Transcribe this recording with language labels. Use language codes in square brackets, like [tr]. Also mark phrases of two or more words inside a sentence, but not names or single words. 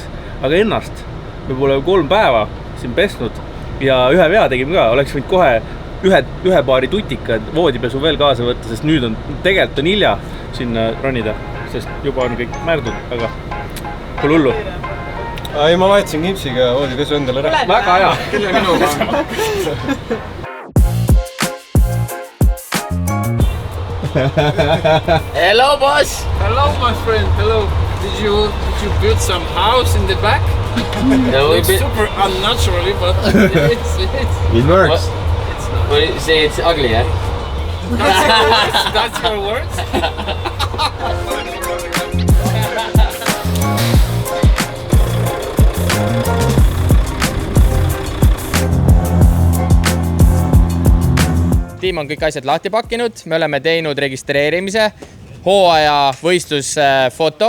[et] Aga ennast me pole 3 päeva siin pesnud ja ühe vea tegime ka. Oleks võinud kohe ühe paari tutikad voodipesu veel kaasa võtta, sest nüüd on tegelikult on hilja sinna ronida, sest juba on kõik märdud, aga pole hullu. Ei, ma vahetasin kipsiga voodipesu endale ära. Väga hea. Küll minuga. [en] Hello, boss. Hello, my friend. Hello. Did you build some house in the back? No, It's super unnaturally, but It works. it's ugly, yeah? that's your words. [et] Tiim on kõik asjad lahti pakkinud, me oleme teinud registreerimise, hooaja võistlusfoto.